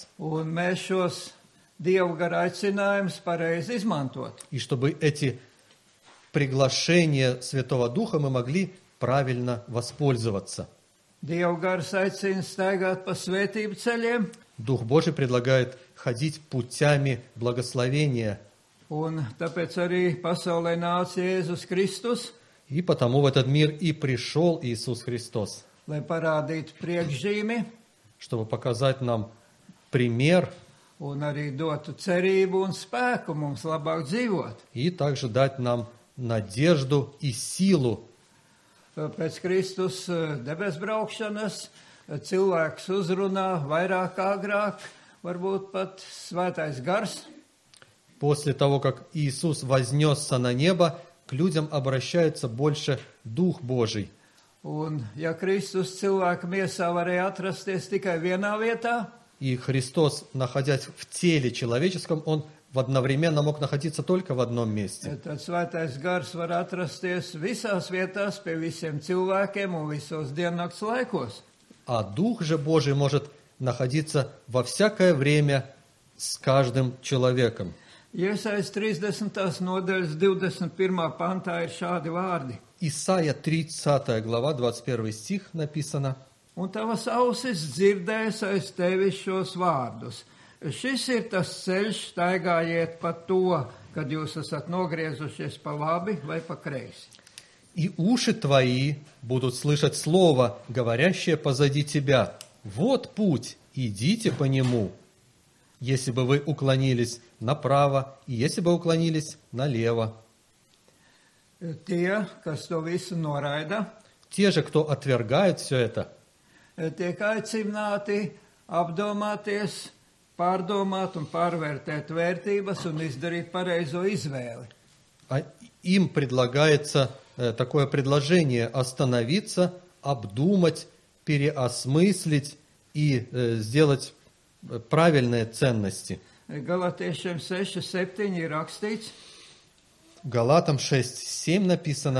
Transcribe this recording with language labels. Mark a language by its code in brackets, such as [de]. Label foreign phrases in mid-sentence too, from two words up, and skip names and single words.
[lv] Un mēs šos Dieva gara aicinājumus pareizi izmantot. [ru] И чтобы эти приглашения Святого Духа мы могли правильно воспользоваться. [lv] Dieva gars aicina staigāt pa svētību ceļiem, [ru] Дух Божий предлагает ходить путями благословения. [lv] un tāpēc arī pasaulē nāca Jēzus Kristus, [ru] И потому в этот мир и пришел Иисус Христос, [lv] lai parādītu priekšzīmi [ru] чтобы показать нам пример [lv] un arī dotu cerību un spēku mums labāk dzīvot. [ru] и также дать нам надежду и силу. [lv] Pēc Kristus debes braukšanas cilvēks uzrunā vairāk kā agrāk, varbūt pat svētais gars. [ru] После того, как Иисус вознесся на небо, к людям обращается больше Дух Божий. [lv] Un, ja Kristus cilvēka miesā varēja atrasties tikai vienā vietā, [ru] И Христос, находясь в теле человеческом, Он одновременно мог находиться только в одном месте. [lv] tad svētais gars var atrasties visās vietās pie visiem cilvēkiem un visos diennakts laikos. [ru] А Дух же Божий может находиться во всякое время с каждым человеком. [lv] Iesaist 30. nodaļas 21. pantā ir šādi vārdi. [ru] Исайя 30 глава, 21 стих написано. [lv] Un tavas ausis dzirdēs aiz tevis šos vārdus. Šis ir tas ceļš, staigājiet pa to, kad jūs esat nogriezušies pa labi vai pa kreisi. [ru] И уши твои будут слышать слово, говорящее позади тебя. Вот путь, идите по нему. Если бы вы уклонились направо, и если бы уклонились налево. [lv] Tie, kas to visu noraida, [ru] Те же, кто отвергает все это, [lv] tiek aicināti apdomāties, pārdomāt un pārvērtēt vērtības un izdarīt pareizo izvēli. [ru] им предлагается такое предложение остановиться, обдумать, переосмыслить и сделать правильные ценности. [lv] Galatiešiem 6:7 ir rakstīts: [ru] Галатам 6:7 написано.